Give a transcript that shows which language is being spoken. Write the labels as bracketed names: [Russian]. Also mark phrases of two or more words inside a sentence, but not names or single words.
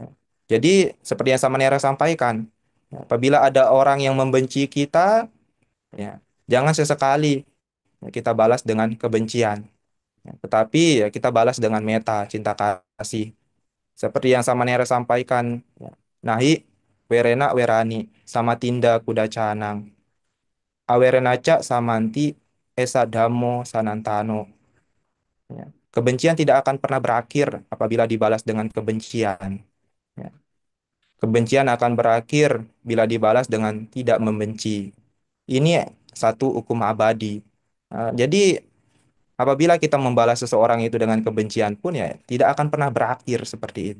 [Indonesian] Jadi seperti yang Samanera sampaikan, ya, apabila ada orang yang membenci kita, ya jangan sesekali ya, kita balas dengan kebencian. Ya, tetapi ya kita balas dengan meta, cinta kasih. Seperti yang Samanera sampaikan, ya. [Pali] Nahi werena werani sama tinda kuda canang. Awerenaca samanti esa dhammo sanantano. [Indonesian] Ya. Kebencian tidak akan pernah berakhir apabila dibalas dengan kebencian. Ya. Kebencian akan berakhir bila dibalas dengan tidak membenci. Ini satu hukum abadi. Jadi apabila kita membalas seseorang itu dengan kebencian pun ya tidak akan pernah berakhir seperti itu.